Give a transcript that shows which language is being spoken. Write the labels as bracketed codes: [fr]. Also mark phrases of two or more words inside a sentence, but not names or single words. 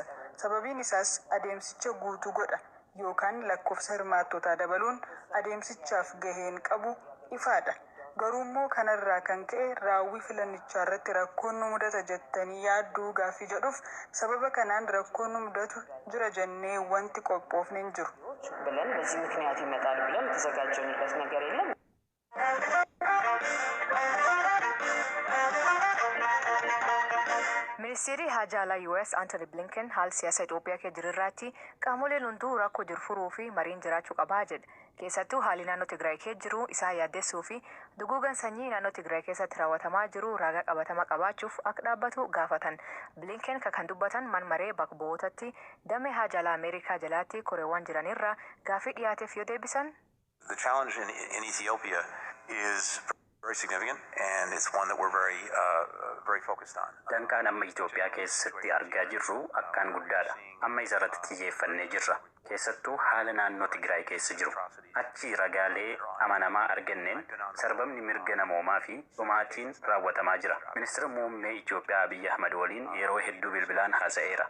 [om] Sababiin isaas adeemsicha guutuu godha yookaan lakkoofsa hirmaattootaa dabaluun adeemsichaaf gaheen qabu ifaadha. Garuu immoo kanarraa kan ka'e raawwii filannichaa irratti rakkoon nu mudata jettanii yaadduu gaaffii jedhuuf sababa kanaan rakkoon nu mudatu jira jennee wanti qophoofne hin jiru. [am] ብለን በዚህ ምክንያት ይመጣል ብለን ተዘጋጀንበት ነገር የለም። [om] Ministeerri Haajaalaa US Antony Blinken haal siyaasa Itoophiyaa kee jirirraatti qaamoleen hunduu rakkoo jiru furuu fi mariin jiraachuu qabaa jedhe. Keessattuu haalli naannoo Tigraay kee jiru isaa yaaddessuu fi duguugan sanyii naannoo Tigraay keessatti raawwatamaa jiru ragaa qabatama qabaachuuf akka dhaabbatu gaafatan. Blinken kan dubbatan manmaree bakka bu'ootatti damee Haajaalaa Ameerikaa jalaatti koreewwan jiranirra gaaffii dhiyaateef yoo deebisan. [en] The challenge in Ethiopia is Very significant, and it's one that we're very focused on. [om] Danqaan amma Itoophiyaa keessatti argaa jirru akkaan guddaadha. Amma isa irratti xiyyeeffannee jirra. Keessattuu haala naannoo Tigraay keessa jiru. Achi ragaalee amanamaa arganneen sarbamni mirga namoomaa fi dhumaatiin raawwatamaa jira. Ministeera muummee Itoophiyaa Abiyyi Ahmad waliin yeroo hedduu bilbilaan haasa'eera.